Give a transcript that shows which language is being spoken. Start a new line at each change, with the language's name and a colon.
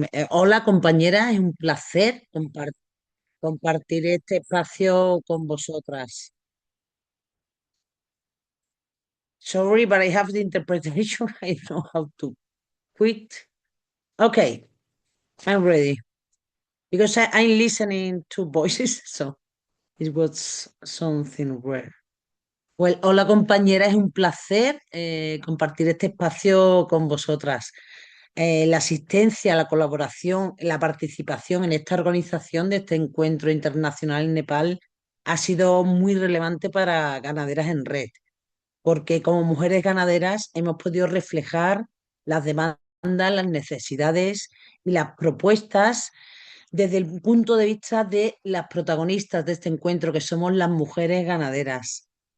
Spanish: Hola, compañera, es un placer compartir este espacio con vosotras.
English: Sorry, but I have the interpretation. I don't know how to quit. Okay, I'm ready. Because I'm listening to voices, so it was something rare. Well,
Spanish: hola compañera, es un placer compartir este espacio con vosotras. La asistencia, la colaboración, la participación en esta organización de este encuentro internacional en Nepal ha sido muy relevante para Ganaderas en Red, porque como mujeres ganaderas hemos podido reflejar las demandas, las necesidades y las propuestas desde el punto de vista de las protagonistas de este encuentro, que somos las mujeres ganaderas.